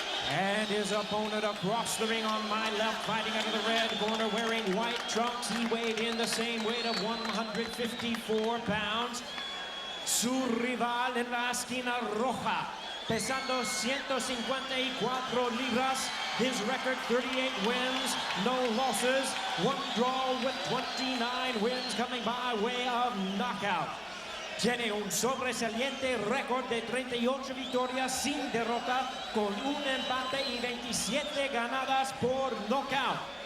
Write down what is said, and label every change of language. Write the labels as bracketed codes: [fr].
[en] And his opponent across the ring on my left, fighting out of the red corner, wearing white trunks. He weighed in the same weight of 154 pounds. [es] Su rival en la esquina roja, pesando 154 libras. [en] His record, 38 wins, no losses, 1 draw with 29 wins coming by way of knockout. [es] Tiene un sobresaliente récord de 38 victorias sin derrota, con un empate y 27 ganadas por knockout.